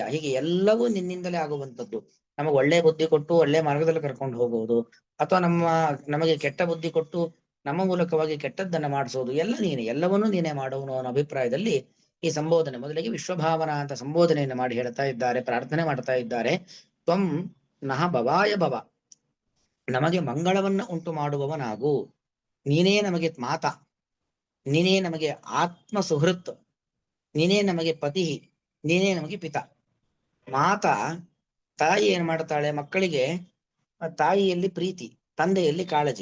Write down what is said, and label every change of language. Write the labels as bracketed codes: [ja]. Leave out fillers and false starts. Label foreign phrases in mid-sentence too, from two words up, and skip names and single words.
[kn] ಹೀಗೆ ಎಲ್ಲವೂ ನಿನ್ನಿಂದಲೇ ಆಗುವಂಥದ್ದು. ನಮಗೆ ಒಳ್ಳೆ ಬುದ್ಧಿ ಕೊಟ್ಟು ಒಳ್ಳೆ ಮಾರ್ಗದಲ್ಲಿ ಕರ್ಕೊಂಡು ಹೋಗುವುದು, ಅಥವಾ ನಮಗೆ ಕೆಟ್ಟ ಬುದ್ಧಿ ಕೊಟ್ಟು ನಮ್ಮ ಮೂಲಕವಾಗಿ ಕೆಟ್ಟದ್ದನ್ನ ಮಾಡಿಸೋದು, ಎಲ್ಲ ನೀನೆ, ಎಲ್ಲವನ್ನೂ ನೀನೇ ಮಾಡುವನು ಅನ್ನೋ ಅಭಿಪ್ರಾಯದಲ್ಲಿ ಈ ಸಂಬೋಧನೆ. ಮೊದಲಿಗೆ ವಿಶ್ವಭಾವನ ಅಂತ ಸಂಬೋಧನೆಯನ್ನು ಮಾಡಿ ಹೇಳ್ತಾ ಇದ್ದಾರೆ, ಪ್ರಾರ್ಥನೆ ಮಾಡ್ತಾ ಇದ್ದಾರೆ. [sa] ತ್ವಂ ನಃ ಭವಾಯ ಭವ, [kn] ನಮಗೆ ಮಂಗಳವನ್ನ ಉಂಟು ಮಾಡುವವನಾಗು. ನೀನೇ ನಮಗೆ ಮಾತಾ, ನೀನೇ ನಮಗೆ ಆತ್ಮ ಸುಹೃತ್, ನೀನೇ ನಮಗೆ ಪತಿ, ನೀನೇ ನಮಗೆ ಪಿತಾ. ಮಾತಾ, ತಾಯಿ ಏನ್ ಮಾಡ್ತಾಳೆ? ಮಕ್ಕಳಿಗೆ ತಾಯಿಯಲ್ಲಿ ಪ್ರೀತಿ, ತಂದೆಯಲ್ಲಿ ಕಾಳಜಿ.